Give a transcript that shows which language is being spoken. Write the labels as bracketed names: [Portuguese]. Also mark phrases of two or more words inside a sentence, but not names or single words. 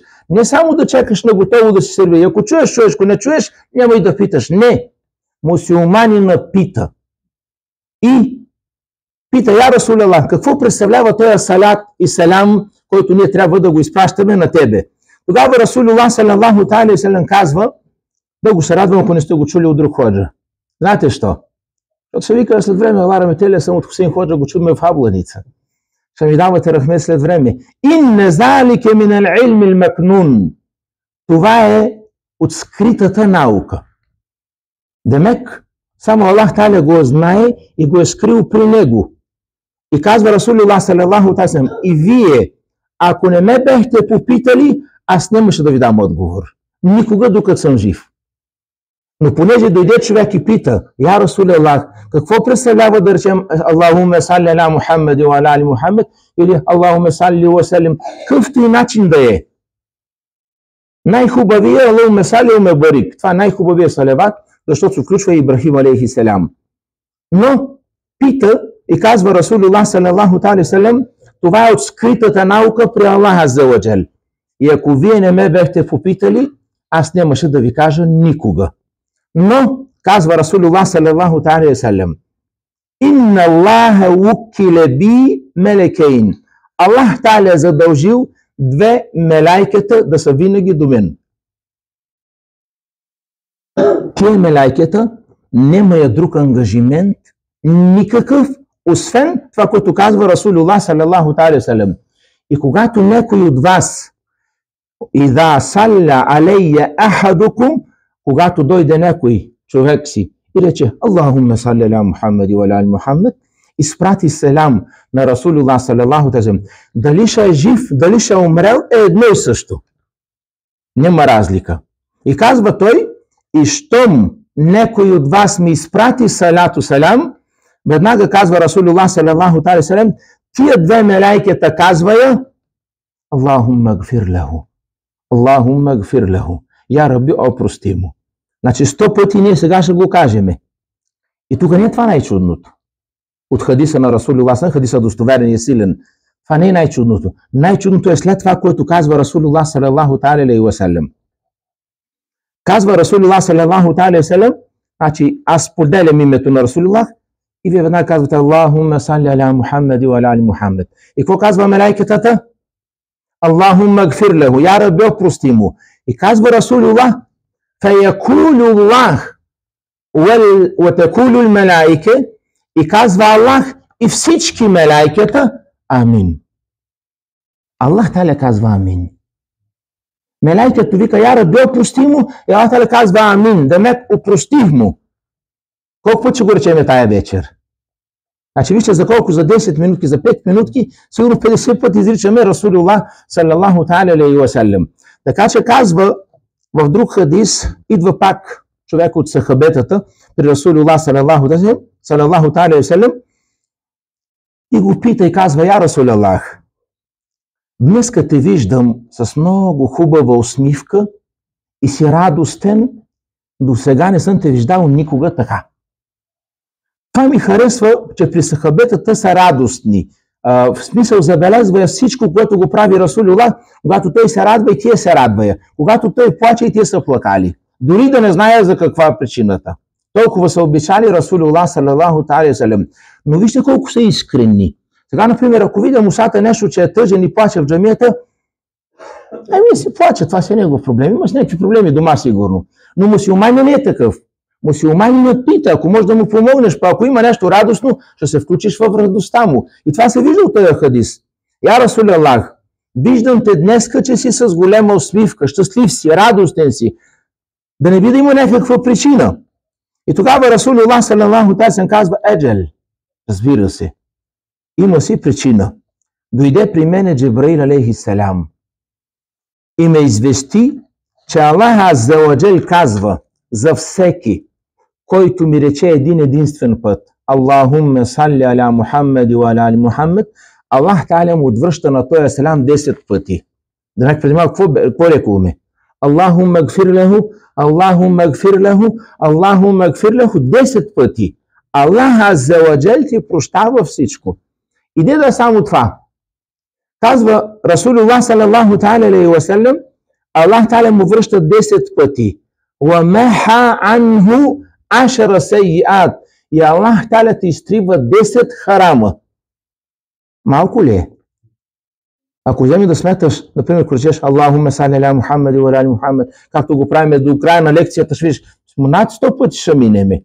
[Bulgarian] Не само да чакаш на готово да си серви. Ако чуеш, чуеш, ако не чуеш, няма и да питаш. Не. Мусулманина пита. И пита, [Arabic] يا رسول الله, [Bulgarian] какво представлява този салят и салям, който ние трябва да го изпращаме на тебе? Тогава [Arabic] رسول الله صلى الله تعالى و سلم [Bulgarian] казва, да го се радвам, ако не сте го чули от друг ходжа. Знаете що? Защото се вика след време, Лара Метелия съм от Хусейн Ходжа, го чудме в Хабланица. Ще ми давате рахмет след време. [Arabic] إن ذلك من العلم المكنون. [Bulgarian] Това е от скритата наука. Демек, само Аллах Таля го знае и го е скрил при него. И казва [Arabic] رسول الله صلى الله تعالى, [Bulgarian] и вие, ако не ме бехте попитали, аз нямаше да ви дам отговор. Никога, докато съм жив. Но понеже дойде човек и пита, [Arabic] يا رسول الله, [Bulgarian] какво представлява да речем [Arabic] اللهم صل على محمد و على آل محمد [Bulgarian] или [Arabic] اللهم صل وسلم, [Bulgarian] какъвто и начин да е. [Arabic] Най-хубавия اللهم صل وبارك. [Bulgarian] Това най-хубавия салават, защото се включва и [Arabic] إبراهيم عليه السلام. [Bulgarian] Но пита и казва [Arabic] رسول الله صلى الله تعالى سلم, [Bulgarian] това е от скритата наука при [Arabic] الله عز وجل. [Bulgarian] И ако вие не ме бехте попитали, аз нямаше да ви кажа никога. Но, казва [Arabic] رسول الله صلى الله تعالى سلم إن الله وكل بي ملكين. [Bulgarian] Аллах Та'аля е задължил две мелайкета да са винаги до мен. Тия мелайкета нямат друг ангажимент, никакъв, освен това, което казва [Arabic] رسول الله صلى الله تعالى سلم. [Bulgarian] И когато някой от вас [Arabic] إذا صلى علي أحدكم, [Bulgarian] когато дойде някой човек си и рече [Arabic] اللهم صل على محمد و على آل محمد, [Bulgarian] изпрати селам на [Arabic] رسول الله صلى الله تعالى سلم, [Bulgarian] дали ще е жив, дали ще е умрел, е едно и също. Няма разлика. И казва той, и щом някой от вас ми изпрати [Arabic] صلاة سلام, [Bulgarian] веднага казва [Arabic] رسول الله صلى الله تعالى سلم, [Bulgarian] тия две мелайкета казва [Arabic] يا اللهم اغفر له. اللهم اغفر له. يا ربي, [Bulgarian] опрости му. Значи 100 пъти ние сега ще го кажеме. И тук не е това най-чудното. От хадиса на Расулуллах, хадиса достоверен и силен. Това не е най-чудното. Най-чудното е след това, което казва [Arabic] رسول الله صلى الله تعالى وسلم. [Bulgarian] Казва [Arabic] رسول الله صلى الله تعالى سلم, [Bulgarian] значи аз поделям името на Расулуллах и вие веднага казвате [Arabic] اللهم صل على محمد و على آل محمد. [Bulgarian] И какво казва мелайкетата? [Arabic] اللهم اغفر له. يا ربي, [Bulgarian] опрости му. И казва Расулуллах, [Arabic] فيقول الله وتقول الملائكة, [Bulgarian] и казва Аллах и всички мелайкета амин. Аллах Та'аля казва амин. Мелайкето вика, [Arabic] يا ربي, [Bulgarian] опрости му, и Аллах Та'аля казва амин. Демек, опростих му. Колко път ще го речеме тая вечер? Значи вижте за колко, за 10 минутки, за 5 минутки, сигурно 50 пъти изричаме [Arabic] رسول الله صلى الله تعالى وسلم. [Bulgarian] Така че казва в друг хадис, идва пак човек от сахабетата при [Arabic] رسول الله صلى الله تعالى وسلم [Bulgarian] и го пита и казва, [Arabic] يا رسول الله, [Bulgarian] днеска те виждам с много хубава усмивка и си радостен, до сега не съм те виждал никога така. Това ми харесва, че при сахабетата са радостни. В смисъл забелязва всичко, което го прави Расулуллах, когато той се радва и тия се радва. Когато той плаче и тия са плакали. Дори да не знае за каква е причината. Толкова са обичали [Arabic] رسول الله صلى الله تعالى سلم. [Bulgarian] Но вижте колко са искрени. Сега, например, ако видя Мусата нещо, че е тъжен и плаче в джамията, си плаче, това си е негов проблем. Има с някакви проблеми дома сигурно. Но мусулманин не е такъв. Мусулманинът пита, ако можеш да му помогнеш, па ако има нещо радостно, ще се включиш в радостта му. И това се вижда от този хадис. [Arabic] يا رسول الله, [Bulgarian] виждам те днеска, че си с голема усмивка, щастлив си, радостен си. Да не би да има някаква причина. И тогава [Arabic] رسول الله صلى الله تعالى سلم [Bulgarian] казва, еджел, разбира се, има си причина. дойде при мене Джибраил алейхиссалям и ме извести, че [Arabic] الله عز وجل [Bulgarian] казва за всеки, който ми рече един единствен път: [Arabic] اللهم صل على محمد وعلى آل محمد, [Bulgarian] Аллах Та'аля му отвръща на този салам 10 пъти. Да, преди малко какво рекуваме? [Arabic] اللهم اغفر له اللهم اغفر له اللهم اغفر له, Аллахумме гфир леху [Bulgarian] 10 пъти. [Arabic] الله عز وجل [Bulgarian] ти прощава всичко. И не да само това. Казва [Arabic] رسول الله صلى الله تعالى عليه وسلم, [Bulgarian] Аллах Та'аля му връща 10 пъти. [Arabic] ومحا عنه عشر سيئات. [Bulgarian] И Аллах Та'аля ти изтрива 10 харама. Малко ли е? Ако вземи да сметаш, например, ако речеш [Arabic] اللهم صل على محمد وعلى آل محمد, [Bulgarian] както го правим до края на лекцията, ще видиш, над 100 пъти ще минеме.